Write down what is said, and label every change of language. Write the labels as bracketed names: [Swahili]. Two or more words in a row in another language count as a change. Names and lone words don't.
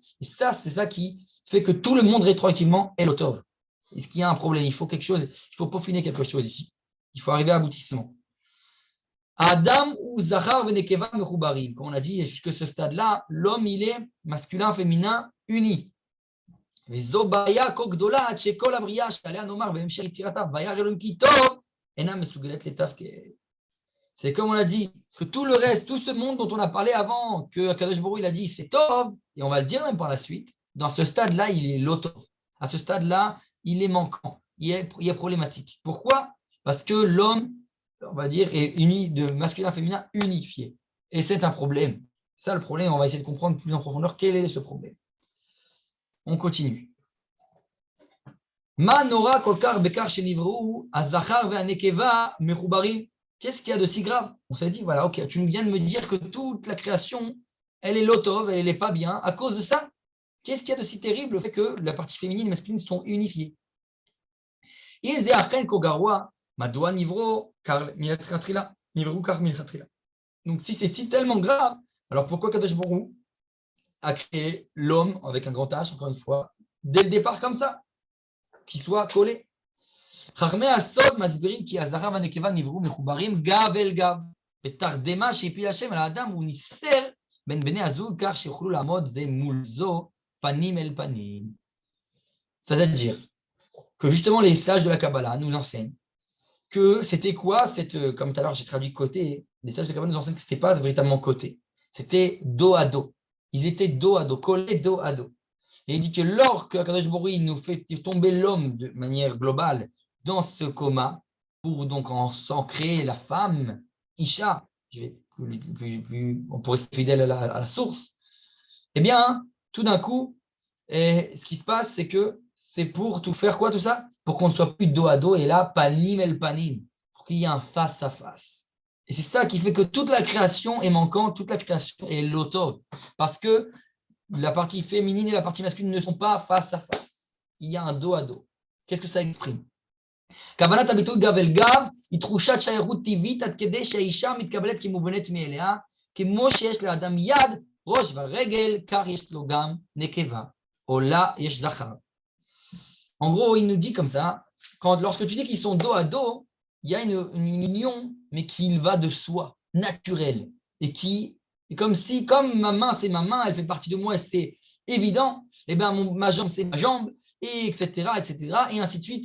[French] Et ça, c'est ça qui fait que tout le monde rétroactivement est l'auteur. Est-ce qu'il y a un problème? Il faut quelque chose, il faut peaufiner quelque chose ici. Il faut arriver à aboutissement. [Hebrew] אדם הוא זכר ונקבה מחוברים. [French] Comme on a dit, jusqu'à ce stade-là, l'homme, il est masculin, féminin, uni. [Hebrew] וזו בעיה כה גדולה עד שכל הבריאה שעליה נאמר בהמשך יצירתה וירא אלוהים כי טוב אינה מסוגלת לתפקד. [French] C'est comme on a dit, que tout le reste, tout ce monde dont on a parlé avant, que [Hebrew] הקדוש ברוך הוא, [French] il a dit c'est tov, et on va le dire même par la suite, dans ce stade-là, il est l'otov. À ce stade-là, il est manquant, il est problématique. Pourquoi? Parce que l'homme, on va dire, est uni, de masculin féminin unifié. Et c'est un problème. Ça, le problème, on va essayer de comprendre plus en profondeur quel est ce problème. On continue. [Hebrew] מה נורא כל כך בכך שנבראו הזכר והנקבה מחוברים. [French] Qu'est-ce qu'il y a de si grave? On s'est dit, voilà, ok, tu viens de me dire que toute la création, elle est lotov, elle n'est pas bien. À cause de ça, qu'est-ce qu'il y a de si terrible le fait que la partie féminine et masculine sont unifiées? Donc, si c'est tellement grave, alors pourquoi [Hebrew] קדוש ברוך הוא [French] a créé l'homme avec un grand H, encore une fois, dès le départ comme ça, qu'il soit collé? [Hebrew] חכמי הסוד מסבירים כי הזכר והנקבה נבראו מחוברים גב אל גב, בתרדמה שהפיל השם על האדם הוא ניסר בין בני הזוג כך שיוכלו לעמוד זה מול זו פנים אל פנים. [French] C'est-à-dire que justement les sages de la Kabbalah nous enseignent que c'était quoi cette, comme tout à l'heure j'ai traduit côté, les sages de la Kabbalah nous enseignent que ce n'était pas véritablement côté, c'était dos à dos. Ils étaient dos à dos, collés dos à dos. Et il dit que lorsque [Hebrew] הקדוש ברוך הוא [French] nous fait tomber l'homme de manière globale dans ce coma, pour donc en créer la femme, Isha, on pourrait rester fidèle à la source, eh bien, tout d'un coup, ce qui se passe, c'est que c'est pour tout faire quoi, tout ça? Pour qu'on ne soit plus dos à dos, et là, [Hebrew] פנים אל פנים, [French] pour qu'il y ait un face à face. Et c'est ça qui fait que toute la création est manquante, toute la création est lotov, parce que la partie féminine et la partie masculine ne sont pas face à face. Il y a un dos à dos. Qu'est-ce que ça exprime? [Hebrew] כוונת הביטוי גב אל גב היא תחושת שייכות טבעית עד כדי שהאישה מתקבלת כמובנת מאליה, כמו שיש לאדם יד, ראש ורגל, כך יש לו גם נקבה, או לה יש זכר. [French] En gros, il nous dit comme ça, lorsque tu dis qu'ils sont dos à dos, il y a une union, mais qui va de soi, naturelle, et qui est comme si, comme ma main c'est ma main, elle fait partie de moi et c'est évident, et bien ma jambe c'est ma jambe, et etc., etc., et ainsi de suite.